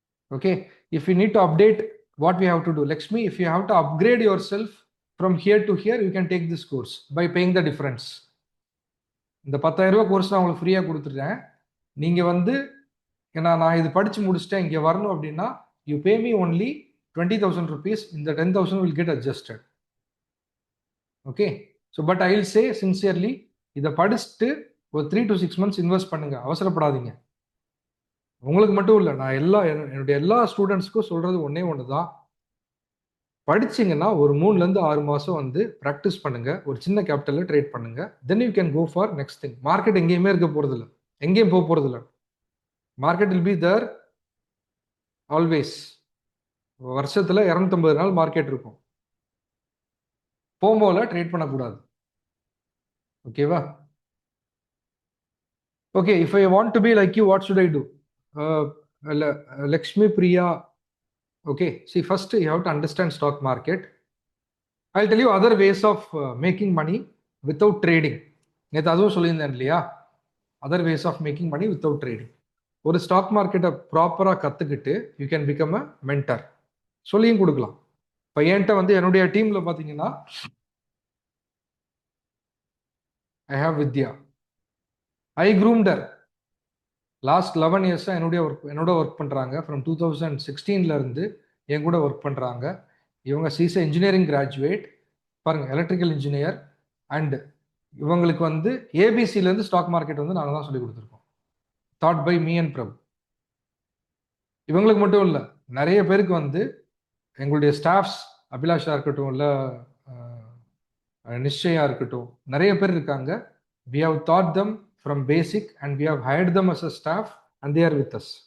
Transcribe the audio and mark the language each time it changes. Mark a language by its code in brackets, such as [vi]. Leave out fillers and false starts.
[en] Okay, if you need to update, what we have to do, Lakshmi, if you have to upgrade yourself from here to here, you can take this course by paying the difference. [ta] இந்த 10,000 ரூபாய் course நான் உங்களுக்கு ஃப்ரீயாக கொடுத்துட்டேன். நீங்கள் வந்து ஏன்னா நான் இது படித்து முடிச்சுட்டேன் இங்கே வரணும் அப்படின்னா [en] You pay me only 20,000 rupees. இந்த 10,000 will get adjusted. [ta] Okay, so [en] but I will say sincerely, [ta] இதை படிச்சுட்டு ஒரு 3 to 6 months இன்வெஸ்ட் பண்ணுங்க, அவசரப்படாதீங்க. உங்களுக்கு மட்டும் இல்லை, நான் என்னுடைய எல்லா ஸ்டூடெண்ட்ஸ்க்கும் சொல்றது ஒன்னே ஒன்று தான். படிச்சிங்கன்னா ஒரு 3-6 மாதம் வந்து ப்ராக்டிஸ் பண்ணுங்க, ஒரு சின்ன கேபிட்டலில் ட்ரேட் பண்ணுங்க. [en] Then you can go for next thing. [ta] Market எங்கேயுமே இருக்க போகிறதில்ல, எங்கேயும் போக போகிறதில்ல. [en] Market will be there always. [ta] வருஷத்தில் 250 நாள் மார்க்கெட் இருக்கும். போம்போல ட்ரேட் பண்ணக்கூடாது. ஓகேவா? [en] Okay, if I want to be like you, what should I do? Lakshmi Priya, okay, see, first you have to understand stock market. I'll tell you other ways of making money without trading. [ta] நேற்று அதுவும் சொல்லியிருந்தேன் இல்லையா, [en] Other ways of making money without trading. [ta] ஒரு stock மார்க்கெட்டை ப்ராப்பராக கற்றுக்கிட்டு [en] You can become a mentor. [ta] சொல்லியும் கொடுக்கலாம். இப்போ என்கிட்ட வந்து என்னுடைய டீமில் பார்த்தீங்கன்னா I have Vidya, I க்ரூம்டர். Last 11 இயர்ஸாக என்னோட ஒர்க் பண்ணுறாங்க. ஃப்ரம் 2016 இருந்து என் கூட ஒர்க் பண்ணுறாங்க. இவங்க சிசே இன்ஜினியரிங் கிராஜுவேட், பாருங்கள், எலக்ட்ரிக்கல் இன்ஜினியர். அண்ட் இவங்களுக்கு வந்து ஏபிசிலேருந்து ஸ்டாக் மார்க்கெட் வந்து நாங்கள் தான் சொல்லி கொடுத்துருக்கோம். [en] Taught by me and Prabhu. [ta] இவங்களுக்கு மட்டும் இல்லை, நிறைய பேருக்கு வந்து எங்களுடைய ஸ்டாஃப்ஸ், அபிலாஷா இருக்கட்டும், இல்லை நிச்சயா இருக்கட்டும், நிறைய பேர் இருக்காங்க. [en] We have taught them from basic and we have hired them as a staff and they are with us.